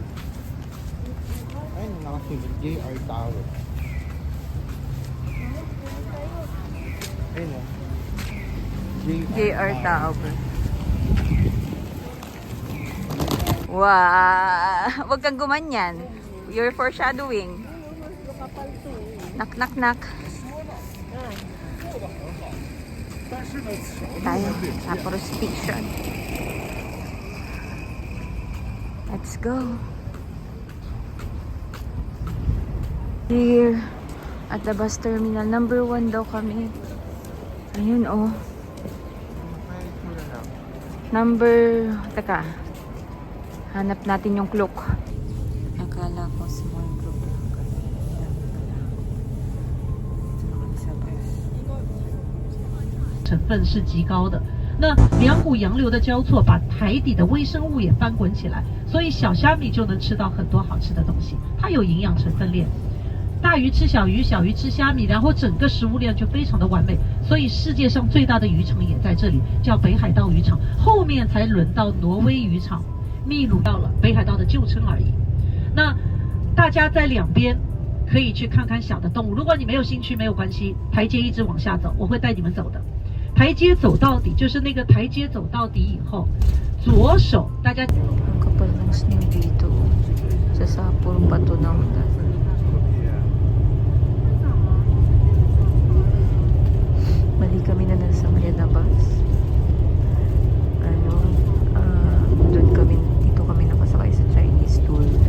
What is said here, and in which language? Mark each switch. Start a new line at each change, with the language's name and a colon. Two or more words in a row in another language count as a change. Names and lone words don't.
Filipino: Ayun, nakasunod. JR Tower. Ayun o. JR Tower. Wow! Huwag kang gumanyan.
English: You're foreshadowing. Knock, knock, knock.
Filipino: Tayo, Sapporo Station.
English: Let's go. Here, at the bus terminal.
Filipino: Number 1 daw kami. Ayun, oh. Teka. Hanap natin yung clock. Akala ko
English: small group
Filipino: lang kami. Dito na kami sa bus.
Chinese: 成分是极高的。那两股洋流的交错，把海底的微生物也翻滚起来，所以小虾米就能吃到很多好吃的东西。它有营养成分链，大鱼吃小鱼，小鱼吃虾米，然后整个食物链就非常的完美。所以世界上最大的渔场也在这里，叫北海道渔场。后面才轮到挪威渔场，秘鲁到了，北海道的旧称而已。那大家在两边可以去看看小的动物。如果你没有兴趣，没有关系，台阶一直往下走，我会带你们走的。台阶走到底，就是那个台阶走到底以后，左手大家。
Filipino: Ang kapal ng snow dito. Sa Sapporo pa to na ulan. Mali kami na nasa mali na bus. Doon kami, dito kami nakasakay sa Chinese tour.